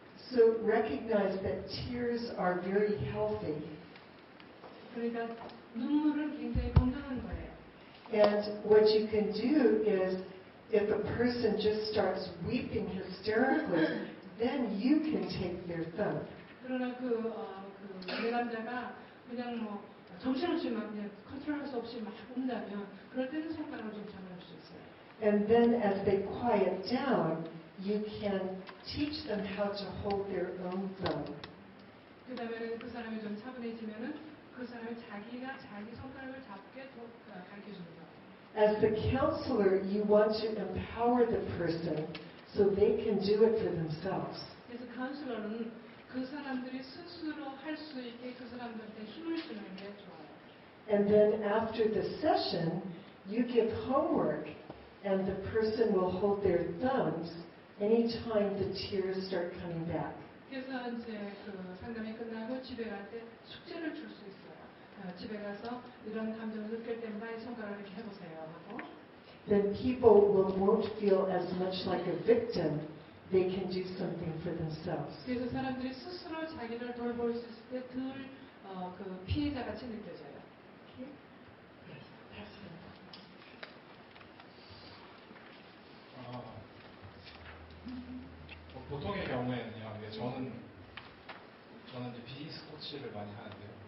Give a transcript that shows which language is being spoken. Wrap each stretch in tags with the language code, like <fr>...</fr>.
<en>So recognize that tears are very healthy.</en> <ko>그러니까 눈물은 굉장히 건강한 거예요.</ko> <en>And what you can do is, if a person just starts weeping hysterically, then you can take their thumb.</en> <ko>그러나 내담자가 그냥 뭐 정신없이 막 그냥 컨트롤할 수 없이 막 운다면 그럴 때는 손가락을 좀 잡아줄 수 있어요.</ko> <en>And then as they quiet down, you can teach them how to hold their own thumb.</en> <ko>그 다음에 그 사람이 좀 차분해지면은 그 사람이 자기가 자기 손가락을 잡게 가르쳐 주는 거예요.</ko> <en>As the counselor, you want to empower the person so they can do it for themselves.</en> <ko>그래서 카운슬러는 그 사람들이 스스로 할 수 있게 그 사람들한테 힘을 주는 게 좋아요.</ko> <en>And then after the session, you give homework, and the person will hold their thumbs anytime the tears start coming back.</en> <ko>그래서 이제 그 상담이 끝나고 집에 갈 때 숙제를 줄 수 있어요. 집에 가서 이런 감정을 느낄 때마다 이 손가락을 이렇게 해보세요 하고.</ko> <en>Then people won't feel as much like a victim. They can do something for themselves.</en> <ko>그래서 사람들이 스스로 자기를 돌볼 수 있을 때 덜 그 피해자 같이 느껴져요. 보통의 경우에는요. 저는 이제 비즈니스 코치를 많이 하는데요.</ko>